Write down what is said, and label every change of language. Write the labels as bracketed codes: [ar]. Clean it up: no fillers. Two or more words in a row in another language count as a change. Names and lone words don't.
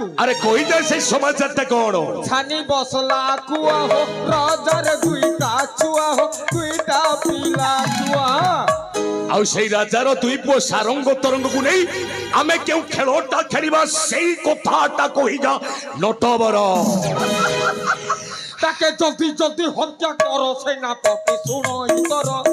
[or] ଆରେ କହିଯା ସେଇ ସମାଚାରଟା କଣ? ଛାନି ବସଲା କୁଆ ହୋ ରଜାର ଦୁଇଟା ଛୁଆ ହୋ ଦୁଇଟା ପିଲା ଛୁଆ। ଆଉ ସେଇ ରାଜାର ଦୁଇ ପୁଅ ସାରଙ୍ଗ ତରଙ୍ଗକୁ ନେଇ ଆମେ କେଉଁ ଖେଳଟା ଖେଳିବା ସେଇ କଥାଟା କହିଯା ନଟବର। [bn] তাকে জলদি জলদি হত্যা করো সেনাপতি শুনো ইতর।